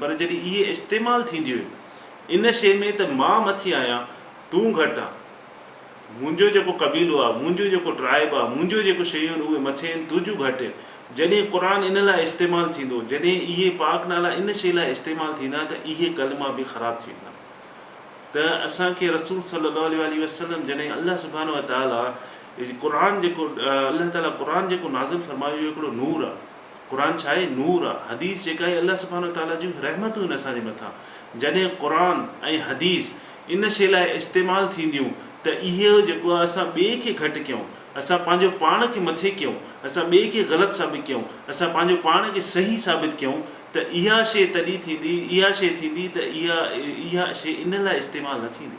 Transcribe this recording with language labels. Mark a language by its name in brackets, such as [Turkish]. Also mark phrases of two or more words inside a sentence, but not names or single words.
[Sindhi] पर जॾहिं इहे इस्तेमालु थींदियूं इन शइ में त मां मथे आहियां, तूं घटि आहे, मुंहिंजो जेको क़बीलो आहे, मुंहिंजो जेको ट्राइब आहे, मुंहिंजो जेको शयूं आहिनि उहे मथे आहिनि, तुंहिंजूं घटि आहिनि। जॾहिं क़ुर इन लाइ इस्तेमालु थींदो, जॾहिं इहे पाक नाला इन शइ लाइ इस्तेमालु थींदा, त इहे कलमा बि ख़राबु थी वेंदा। त असांखे [Arabic] رسول صلى الله عليه وسلم [Sindhi] जॾहिं [Arabic] الله سبحانه وتعالى [Sindhi] क़ुर जेको अल्लाह ताला क़ुर जेको नाज़िल फरमायो, इहो हिकिड़ो नूर आहे। क़ुर छा आहे? नूर आहे। हदीस जेका आहे [Arabic] الله سبحانه وتعالى [Sindhi] जूं रहमतूं आहिनि असांजे मथां। जॾहिं क़ुर ऐं हदीस इन शइ लाइ इस्तेमालु थींदियूं त इहो जेको आहे असां ॿिए खे घटि कयूं, असां पंहिंजो पाण खे मथे कयूं, असां ॿिए खे ग़लति साबित कयूं, असां पंहिंजो पाण खे सही साबित कयूं, त इहा शइ तॾहिं थींदी, इहा शइ थींदी त इहा शइ इन लाइ इस्तेमालु न थींदी।